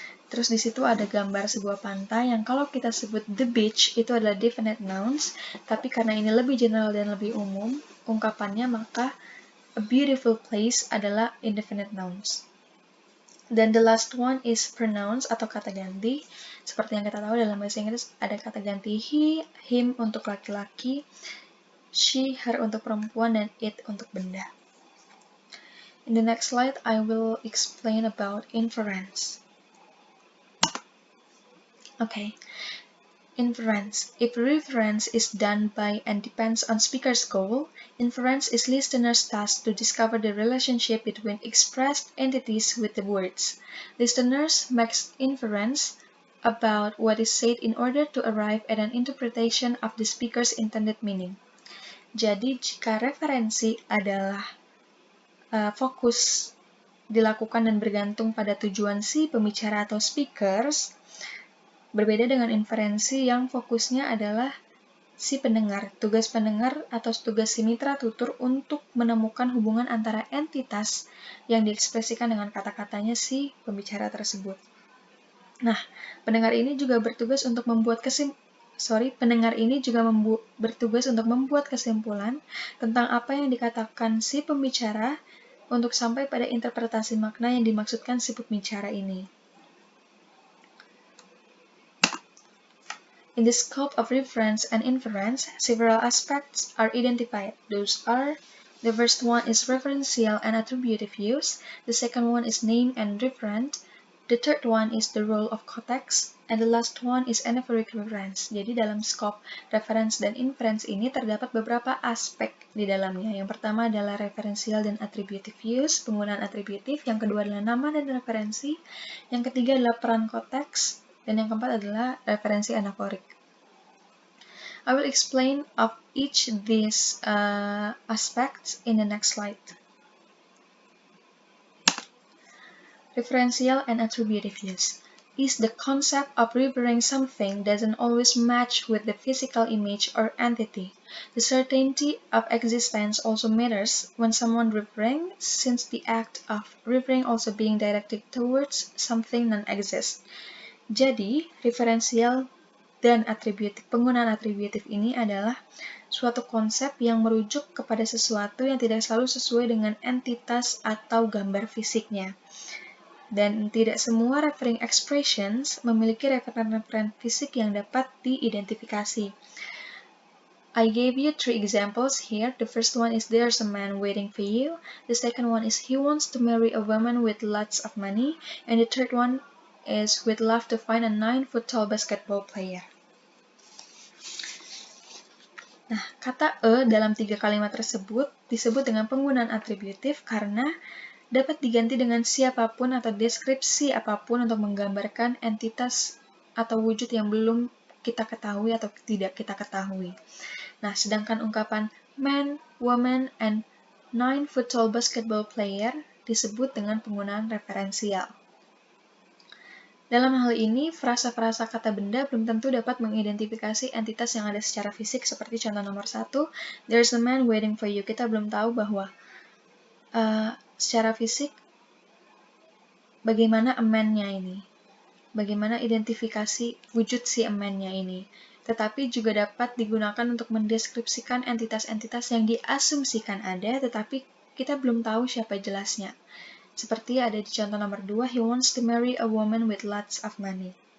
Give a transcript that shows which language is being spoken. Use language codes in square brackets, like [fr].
[id] Terus di situ ada gambar sebuah pantai yang kalau kita sebut the beach, itu adalah definite nouns, tapi karena ini lebih general dan lebih umum, ungkapannya, maka a beautiful place adalah indefinite nouns. Dan [en] the last one is [id] pronouns atau kata ganti. Seperti yang kita tahu dalam bahasa Inggris ada kata ganti he, him untuk laki-laki, she, her untuk perempuan, dan it untuk benda. [en] In the next slide, I will explain about inference. Okay. Inference. If reference is done by and depends on speaker's goal, inference is listener's task to discover the relationship between expressed entities with the words. Listeners make inference about what is said in order to arrive at an interpretation of the speaker's intended meaning. [id] Jadi, jika referensi adalah fokus dilakukan dan bergantung pada tujuan si pembicara atau speakers, berbeda dengan inferensi yang fokusnya adalah si pendengar. Tugas pendengar atau tugas si mitra tutur untuk menemukan hubungan antara entitas yang diekspresikan dengan kata-katanya si pembicara tersebut. Nah, pendengar ini juga bertugas untuk membuat pendengar ini juga bertugas untuk membuat kesimpulan tentang apa yang dikatakan si pembicara untuk sampai pada interpretasi makna yang dimaksudkan si pembicara ini. [en] In the scope of reference and inference, several aspects are identified. Those are: the first one is referential and attributive use, the second one is name and referent, the third one is the role of context, and the last one is anaphoric reference. [id] Jadi dalam scope reference dan inference ini terdapat beberapa aspek di dalamnya. Yang pertama adalah referential dan attributive use, penggunaan atributif. Yang kedua adalah nama dan referensi. Yang ketiga adalah peran konteks. Dan yang keempat adalah referensi anaforik. [en] I will explain of each of these aspects in the next slide. Referential and attributive use is the concept of referring something doesn't always match with the physical image or entity. The certainty of existence also matters when someone referring, since the act of referring also being directed towards something non-exist. [id] Jadi, referensial dan atributif, penggunaan atributif ini adalah suatu konsep yang merujuk kepada sesuatu yang tidak selalu sesuai dengan entitas atau gambar fisiknya. Dan tidak semua referring expressions memiliki referen fisik yang dapat diidentifikasi. [en] I gave you 3 examples here. The first one is there's a man waiting for you. The second one is he wants to marry a woman with lots of money. And the third one is we'd love to find a 9-foot tall basketball player. [id] Nah, kata dalam 3 kalimat tersebut disebut dengan penggunaan atributif karena dapat diganti dengan siapapun atau deskripsi apapun untuk menggambarkan entitas atau wujud yang belum kita ketahui atau tidak kita ketahui. Nah, sedangkan ungkapan [en] man, woman, and 9-foot tall basketball player [id] disebut dengan penggunaan referensial. Dalam hal ini, frasa-frasa kata benda belum tentu dapat mengidentifikasi entitas yang ada secara fisik, seperti contoh nomor 1, [en] there's a man waiting for you. [id] Kita belum tahu bahwa secara fisik bagaimana a man-nya ini, bagaimana identifikasi wujud si a man-nya ini. Tetapi juga dapat digunakan untuk mendeskripsikan entitas-entitas yang diasumsikan ada, tetapi kita belum tahu siapa jelasnya. Seperti ada di contoh nomor 2, [en] he wants to marry a woman with lots of money.